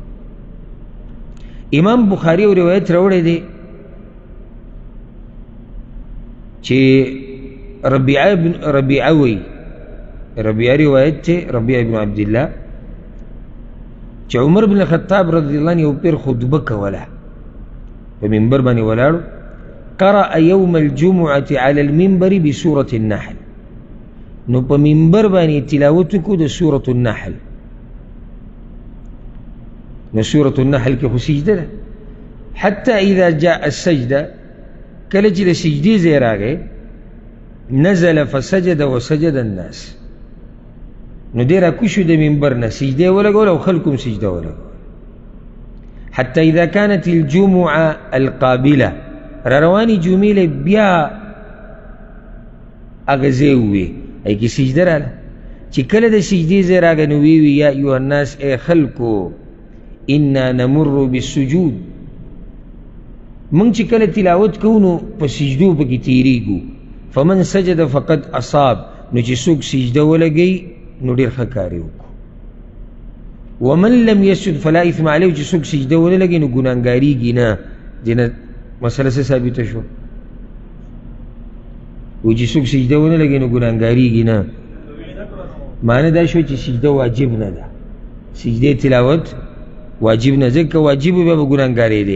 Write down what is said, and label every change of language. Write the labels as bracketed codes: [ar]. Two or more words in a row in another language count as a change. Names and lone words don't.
[ps] امام بخاري او روایت راوړی دی چې ربیعه وی، ربیعه روایت دی، ربیعه ابن عبدالله، چې عمر بن الخطاب [ar] رضی الله عنه [ps] یو پیر خطبه کوله، په منبر باندې ولاړو، [ar] قرأ يوم الجمعة على المنبر بسورة النحل. [ps] نو په منبر باندې تلاوت کو د سورة النحل. نو سورة النحل کې خو سجده ده. [ar] حتى إذا جاء السجدة، [ps] کله چې د سجدې ځای راغی، [ar] نزل فسجد وسجد الناس. [ps] نو دی راکوشو د منبر نه سجدې ولګول او خلکو هم سجده ولګول. [ar] حتى إذا كانت الجمعة القابلة، [ps] را رواني جمعې له بیا هغه ځای ووی، هغې کې سجده راله. چې کله د سجدې ځای راغی نو ویې [ar] یا ایها الناس، [ps] ای خلکو، [ar] انا نمر بالسجود، [ps] موږ چې کله تلاوت کوو نو په سجدو پکې تېرېږو. [ar] فمن سجد فقد اصاب، [ps] نو چې څوک سجده ولګوي نو ډېر ښه کار یې وکړو. [ar] ومن لم يسجد فلا اثم علیه، [ps] چې څوک سجده ونه لګوي نو ګناهګارېږي نه. دې نه مسله څه ثابته شوه؟ و چې څوک سجده ونه لګوي نو ګناهګارېږي نه. معنی دا شو چې سجده واجب نه ده، سجده تلاوت واجب نه، ځکه واجب بیا به ګناهګارېدی.